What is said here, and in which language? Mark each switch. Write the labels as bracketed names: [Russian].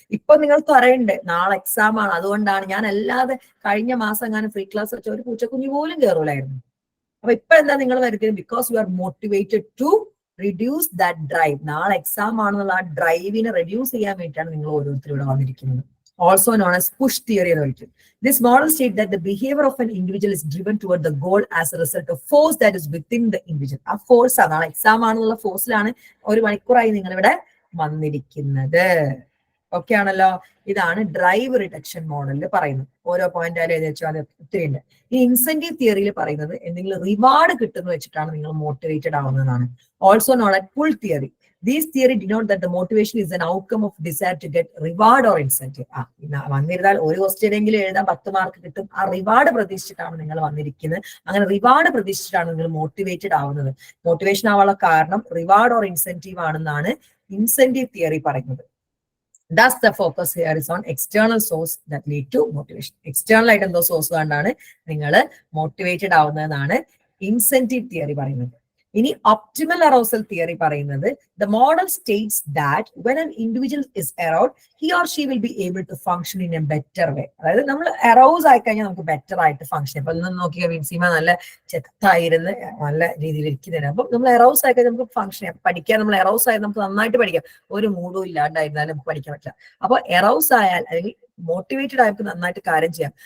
[Malayalam] ഇപ്പൊ നിങ്ങൾ ത്വരയുണ്ട്, നാളെ എക്സാം ആണ്, അതുകൊണ്ടാണ്. ഞാൻ അല്ലാതെ കഴിഞ്ഞ മാസം എങ്ങാനും ഫ്രീ ക്ലാസ് വെച്ച ഒരു പൂച്ചക്കുഞ്ഞു പോലും കയറൂലായിരുന്നു. അപ്പൊ ഇപ്പൊ എന്താ നിങ്ങൾ വരുന്നത്? [English] Because you are motivated to reduce that drive. [Malayalam] നാളെ എക്സാം ആണെന്നുള്ള ആ ഡ്രൈവിനെ റെഡ്യൂസ് ചെയ്യാൻ വേണ്ടിയിട്ടാണ് നിങ്ങൾ ഓരോരുത്തരും ഇവിടെ വന്നിരിക്കുന്നത്. [English] also known as push theory [Malayalam] എന്ന് വിളിക്കും. [English] This model states that the behavior of an individual is driven toward the goal as a result of force that is within the individual. [Malayalam] ആ ഫോഴ്സ് ആണ്, നാളെ എക്സാം ആണെന്നുള്ള ഫോഴ്സിലാണ് 1 മണിക്കൂറായി നിങ്ങൾ ഇവിടെ വന്നിരിക്കുന്നത്. ഓക്കെ ആണല്ലോ? ഇതാണ് ഡ്രൈവ് റിഡക്ഷൻ മോഡലിൽ പറയുന്നത്. ഓരോ പോയിന്റ് ആയാലും എഴുതി വെച്ചാൽ ഒത്തിരി ഉണ്ട്. ഈ ഇൻസെന്റീവ് തിയറിയിൽ പറയുന്നത് എന്തെങ്കിലും റിവാർഡ് കിട്ടുന്നു വെച്ചിട്ടാണ് നിങ്ങൾ മോട്ടിവേറ്റഡ് ആവുന്നതാണ്. [English] Also known as pull theory. These theory denote that the motivation is an outcome of desire to get reward or incentive. [Malayalam] വന്നിരുന്നാൽ ഒരു ക്വസ്റ്റ്യൻ എങ്കിലും എഴുതാൻ 10 മാർക്ക് കിട്ടും, ആ റിവാർഡ് പ്രതീക്ഷിച്ചിട്ടാണ് നിങ്ങൾ വന്നിരിക്കുന്നത്. അങ്ങനെ റിവാർഡ് പ്രതീക്ഷിച്ചിട്ടാണ് നിങ്ങൾ മോട്ടിവേറ്റഡ് ആവുന്നത്. മോട്ടിവേഷൻ ആവാനുള്ള കാരണം റിവാർഡ് ഓർ ഇൻസെന്റീവ് ആണെന്നാണ് ഇൻസെന്റീവ് തിയറി പറയുന്നത്. [English] Thus, the focus here is on external source that lead to motivation. [Malayalam] External ആയിട്ട് എന്തോ സോഴ്സ് കൊണ്ടാണ് നിങ്ങൾ മോട്ടിവേറ്റഡ് ആവുന്നതെന്നാണ് ഇൻസെന്റീവ് തിയറി പറയുന്നത്. ഇനി ഒപ്റ്റിമൽ അറോസൽ തിയറി പറയുന്നത് [English] the model states that when an individual is aroused, he or she will be able to function in a better way. [Malayalam] അതായത് നമ്മൾ arouse ആയി കഴിഞ്ഞാൽ നമുക്ക് ബെറ്റർ ആയിട്ട് ഫംഗ്ഷൻ. അപ്പൊ ഒന്ന് നോക്കിയാൽ വിൻസീമ നല്ല ചെത്തായിരുന്ന് നല്ല രീതിയിൽ ഇരിക്കുന്നുണ്ട്. അപ്പൊ നമ്മൾ അറൗസ് ആയി കഴിഞ്ഞാൽ നമുക്ക് ഫംഗ്ഷൻ ചെയ്യാം. പഠിക്കാൻ നമ്മൾ അറൗസ് ആയാൽ നമുക്ക് നന്നായിട്ട് പഠിക്കാം. ഒരു മൂഡും ഇല്ലാണ്ടായിരുന്നാലും നമുക്ക് പഠിക്കാൻ പറ്റില്ല. അപ്പൊ അറൗസ് ആയാൽ അല്ലെങ്കിൽ മോട്ടിവേറ്റഡ് ആയിട്ട് നന്നായിട്ട് കാര്യം ചെയ്യാം.